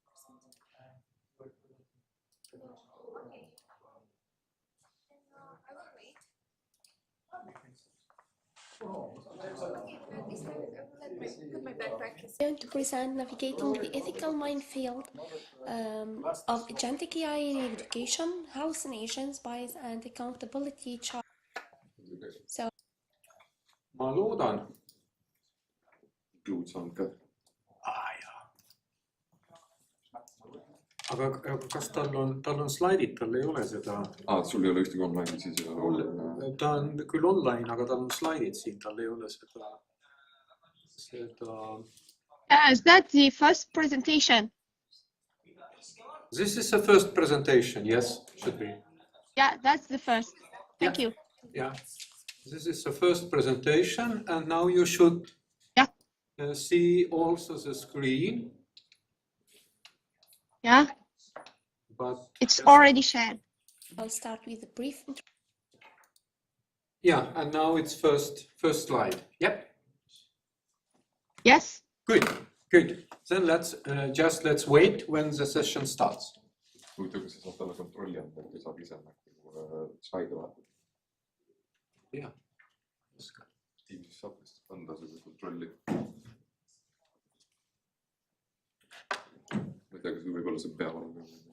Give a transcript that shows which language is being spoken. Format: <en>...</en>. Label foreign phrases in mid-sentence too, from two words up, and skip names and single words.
<en>Going to present navigating the ethical minefield of agentic AI in education, hallucinations, bias, and accountability. So,</en> <et>ma loodan. aga kas tal on slaidid, tal ei ole seda? Sul ei ole ühtegi online'i siis ei ole? Ta on küll online, aga tal on slaidid siin, tal ei ole seda.</et> <en>is that the first presentation? This is the first presentation, yes, should be. Yeah, that's the first. Thank you. Yeah, this is the first presentation, and now you should see also the screen. Yeah, but it's already shared. I'll start with a brief introduction. Yeah, and now it's first slide. Yep. Yes. Good. Then let's wait when the session starts.</en> <et>Huvitav, kas sa saad talle kontrolli anda, et ta saab ise slaide vaadata? Jah. Teamsis saab vist anda seda kontrolli. Ma ei tea, kas võib-olla see peab olema.</et>